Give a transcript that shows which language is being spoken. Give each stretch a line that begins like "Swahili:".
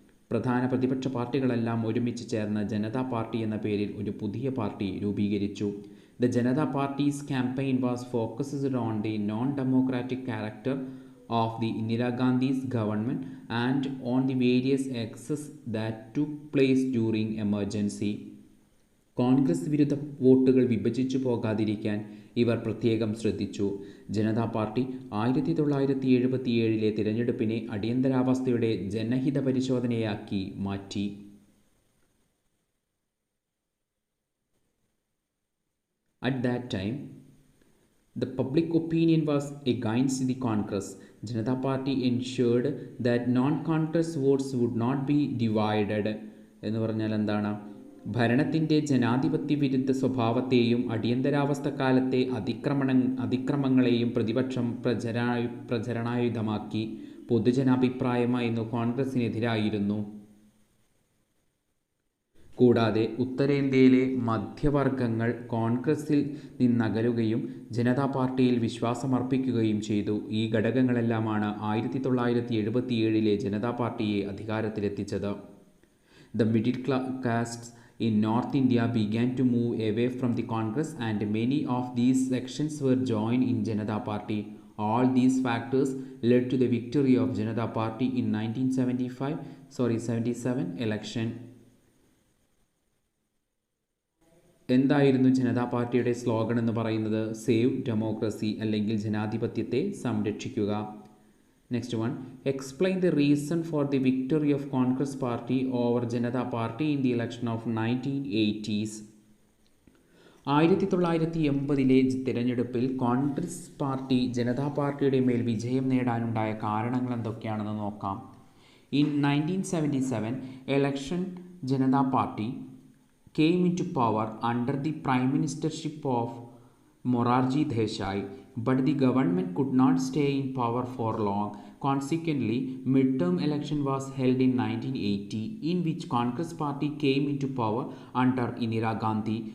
Malayalam: പ്രധാന പ്രതിപക്ഷ പാർട്ടികളെല്ലാം ഒരുമിച്ച് ചേർന്ന ജനതാ പാർട്ടി എന്ന പേരിൽ ഒരു പുതിയ പാർട്ടി രൂപീകരിച്ചു.
English: The Janata Party's campaign was focused on the non-democratic character of the Indira Gandhi's government and on the various excesses that took place during emergency.
Malayalam: Congress വിരുദ്ധ വോട്ടുകൾ വിഭജിച്ചു പോകാതിരിക്കാൻ ഇവർ പ്രത്യേകം ശ്രദ്ധിച്ചു. ജനതാ പാർട്ടി 1977 തിരഞ്ഞെടുപ്പിനെ അടിയന്തരാവസ്ഥയുടെ ജനഹിത പരിശോധനയാക്കി മാറ്റി.
English: At that time, the public opinion was against the Congress. Janata Party ensured that non-Congress votes would not be divided.
Malayalam: എന്ന് പറഞ്ഞാൽ എന്താണ്? ഭരണത്തിൻ്റെ ജനാധിപത്യ വിരുദ്ധ സ്വഭാവത്തെയും അടിയന്തരാവസ്ഥ കാലത്തെ അതിക്രമങ്ങളെയും പ്രതിപക്ഷം പ്രചരണായുധമാക്കി. പൊതുജനാഭിപ്രായമായിരുന്നു കോൺഗ്രസിനെതിരായിരുന്നു. കൂടാതെ ഉത്തരേന്ത്യയിലെ മധ്യവർഗങ്ങൾ കോൺഗ്രസിൽ നിന്നകലുകയും ജനതാ പാർട്ടിയിൽ വിശ്വാസമർപ്പിക്കുകയും ചെയ്തു. ഈ ഘടകങ്ങളെല്ലാമാണ് 1977 ജനതാ പാർട്ടിയെ അധികാരത്തിലെത്തിച്ചത്.
English: The middle castes in North India began to move away from the Congress and many of these sections were joined in Janata Party. All these factors led to the victory of Janata Party in 1977 election.
Malayalam: എന്തായിരുന്നു ജനതാ പാർട്ടിയുടെ slogan എന്ന് പറയുന്നത്?
English: save democracy,
Malayalam: അല്ലെങ്കിൽ ജനാധിപത്യത്തെ സംരക്ഷിക്കുക.
English: Next one, explain the reason for the victory of Congress Party over Janata Party in the election of 1980s.
Malayalam: 1980 തിരഞ്ഞെടുപ്പിൽ Congress party Janata പാർട്ടിയുടെ മേൽ വിജയം നേടാനുണ്ടായ കാരണങ്ങൾ എന്തൊക്കെയാണെന്ന് നോക്കാം.
English: In 1977 election, Janata Party came into power under the prime ministership of Morarji Desai, but the government could not stay in power for long. Consequently, midterm election was held in 1980, in which Congress Party came into power under Indira Gandhi.